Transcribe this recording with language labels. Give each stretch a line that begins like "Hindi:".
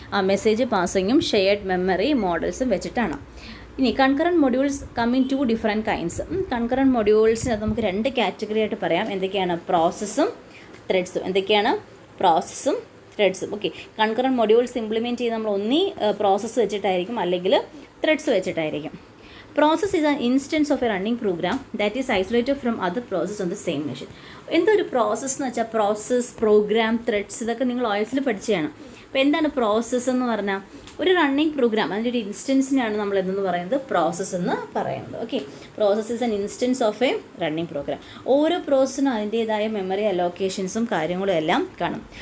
Malayalam: Message പാസിങ്ങും shared memory മോഡൽസും വെച്ചിട്ടാണ്. ഇനി concurrent modules coming 2 different kinds. Concurrent മൊഡ്യൂൾസിന് നമുക്ക് 2 കാറ്റഗറി ആയിട്ട് പറയാം. എന്തൊക്കെയാണ്? പ്രോസസ്സും ത്രെഡ്സും. എന്തൊക്കെയാണ്? പ്രോസസ്സും ത്രെഡ്സും. ഓക്കെ, കൺകറൻറ്റ് മൊഡ്യൂൾസ് ഇംപ്ലിമെൻറ്റ് ചെയ്ത് നമ്മൾ ഒന്നീ പ്രോസസ്സ് വെച്ചിട്ടായിരിക്കും, അല്ലെങ്കിൽ ത്രെഡ്സ് വെച്ചിട്ടായിരിക്കും.
English: Process is an instance of a running program that is isolated from other processes on the same machine.
Malayalam: എന്തൊരു പ്രോസസ്സ് എന്ന് വെച്ചാൽ പ്രോസസ്സ്, പ്രോഗ്രാം, ത്രെഡ്സ് ഇതൊക്കെ നിങ്ങൾ ഓയിൽസിൽ പഠിച്ചതാണ്. അപ്പോൾ എന്താണ് പ്രോസസ്സ് എന്ന് പറഞ്ഞാൽ? ഒരു റണ്ണിങ് പ്രോഗ്രാം, അതിൻ്റെ ഒരു ഇൻസ്റ്റൻസിനാണ് നമ്മൾ എന്തെന്ന് പറയുന്നത്? പ്രോസസ്സ് എന്ന് പറയുന്നത്.
English: Okay, process is an instance of a running program.
Malayalam: ഓരോ പ്രോസസ്സിനും അതിൻ്റേതായ മെമ്മറി അലോക്കേഷൻസും കാര്യങ്ങളും എല്ലാം കാണും.